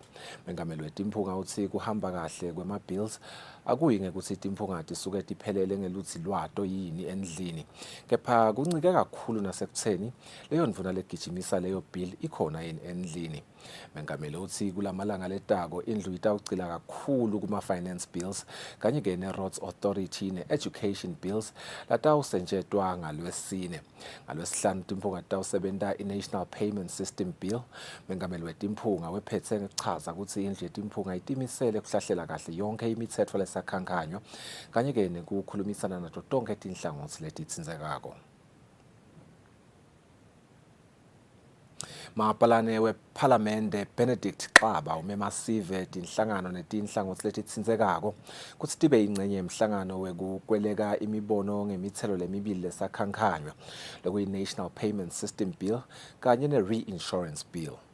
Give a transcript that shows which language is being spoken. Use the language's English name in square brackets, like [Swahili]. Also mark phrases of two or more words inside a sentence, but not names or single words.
[Swati] Mengameli wetimphunga utsi kuhamba kahle kwema-bills akuyi ngekutsi timphunga tisuke tiphelele ngelutsi lwato yini endlini, kepha kuncike kakhulu nasekutheni leyo ndvuna legijimisa leyo bill ikhona yini endlini. Mengameli utsi kulamalanga letako indlu itawugcila kakhulu kuma-finance bills kanye ke ne- [English] roads authority [Swati] ne- [English] education bills [Swati] latawusetjentwa ngalwesine. Ngalwesihlanu timphunga titawusebenta i- [English] national payment system bill. [Swati] Mengameli wetimphunga wephetse ngekuchaza kutsi indlu yetimphunga itimisele kuhlahlela kahle yonke imitsetfo lesakhankhanywa kanye ke nekukhulumisana nato tonke tinhlangothi letitsindzekako. Mapalane wephalamende Benedict Xaba umemasive tinhlangano netinhlangothi letitsindzekako kutsi tibe yingcenye yemhlangano wekukweleka imibono ngemitselo lemibili lesakhankhanywa lokuyi- [English] National Payment System Bill [Swati] kanye ne- [English] Reinsurance Bill.